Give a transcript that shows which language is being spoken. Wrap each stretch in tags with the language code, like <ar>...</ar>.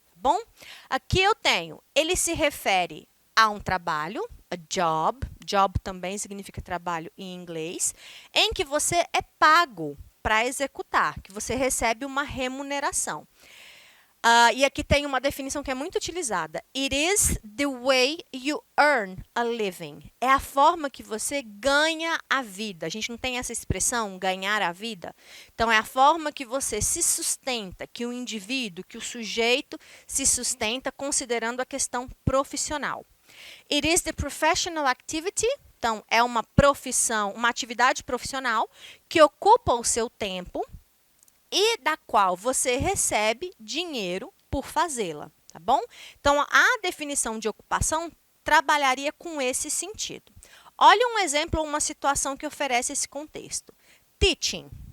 <pt>Bom, aqui eu tenho, ele se refere a um trabalho, a job, job também significa trabalho em inglês, em que você é pago para executar, que você recebe uma remuneração. E aqui tem uma definição que é muito utilizada.</pt> <en>It is the way you earn a living.</en> <pt>É a forma que você ganha a vida. A gente não tem essa expressão, ganhar a vida? Então, é a forma que você se sustenta, que o indivíduo, que o sujeito se sustenta considerando a questão profissional.</pt> <en>It is the professional activity.</en> <pt>Então, é uma profissão, uma atividade profissional que ocupa o seu tempo e da qual você recebe dinheiro por fazê-la, tá bom? Então, a definição de ocupação trabalharia com esse sentido. Olha um exemplo, uma situação que oferece esse contexto. Teaching.</pt>